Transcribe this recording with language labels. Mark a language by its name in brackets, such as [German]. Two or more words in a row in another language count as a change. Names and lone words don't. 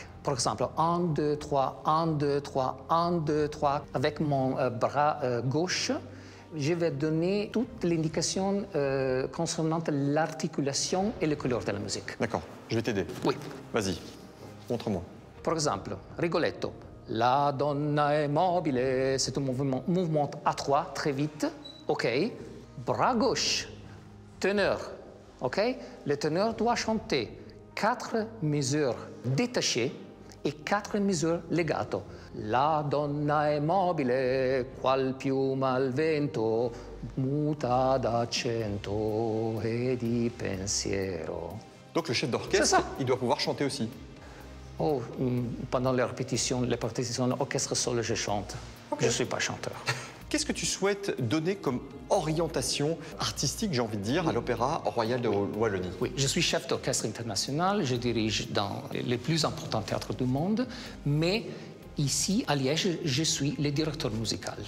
[French] Par exemple, 1, 2, 3, 1, 2, 3, 1, 2, 3. Avec mon bras gauche, je vais donner toutes les indications concernant l'articulation et les couleurs de la musique. D'accord, je vais t'aider. Oui. Vas-y, montre-moi. Par exemple, Rigoletto. La donna è mobile, c'est un mouvement à 3, très vite. OK. Bras gauche, teneur. OK. Le teneur doit chanter 4 mesures détachées [Italian] e 4 misure legato. La donna è mobile, qual piuma al vento, muta d'accento e di pensiero. [French] Donc le chef d'orchestre, il doit pouvoir chanter aussi. Oh, pendant les répétitions orchestre solo, je chante. Okay. Je ne suis pas chanteur. Qu'est-ce que tu souhaites donner comme orientation artistique, j'ai envie de dire, à l'Opéra Royal de Wallonie? Oui, je suis chef d'orchestre international, je dirige dans les plus importants théâtres du monde, mais ici, à Liège, je suis le directeur musical.